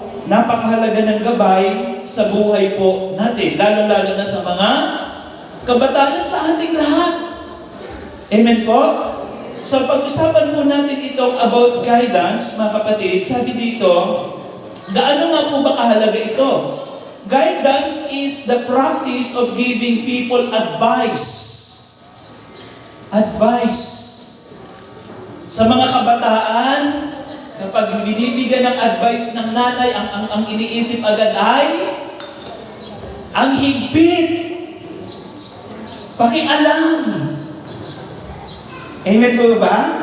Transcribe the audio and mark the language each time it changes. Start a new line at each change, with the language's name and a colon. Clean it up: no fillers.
Filipino: Napakahalaga ng gabay sa buhay po natin, lalo-lalo na sa mga kabataan sa ating lahat. Amen po? So pag-usapan po natin itong
English: about guidance,
Filipino: mga kapatid, sabi dito, gaano nga po ba kahalaga ito?
English: Guidance is the practice of giving people advice. Advice.
Filipino: Sa mga kabataan, kapag binibigyan ng advice ng nanay, ang iniisip agad ay ang higpit. Pakialam. Amen po ba?